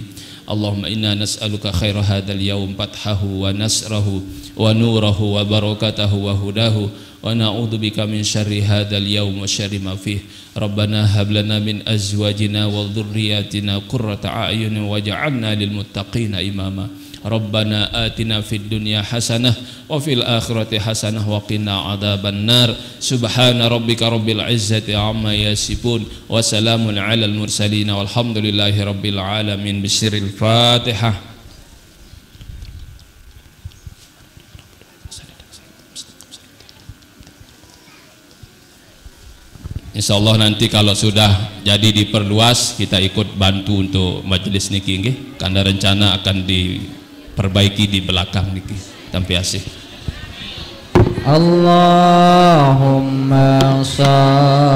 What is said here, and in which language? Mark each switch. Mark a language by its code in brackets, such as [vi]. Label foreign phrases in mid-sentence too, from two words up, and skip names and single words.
[ar] اللهم إنا نسألك خير هذا اليوم فتحه ونصره ونوره وبركته وهداه ونعوذ بك من شر هذا اليوم وشر ما فيه. ربنا هب لنا من أزواجنا وذرياتنا قرة أعين واجعلنا للمتقين إماما. ربنا آتنا في الدنيا حسنة وفي الآخرة حسنة وقنا عذاب النار. سبحان ربك رب العزة عما يصفون وسلام على المرسلين والحمد لله رب العالمين. بسر الفاتحة. [id] Insyaallah nanti kalau sudah jadi diperluas kita ikut bantu untuk majelis [jv] niki nggih. [id] Karena rencana akan diperbaiki di belakang niki. [sas] Tampi asih. [ar] Allahumma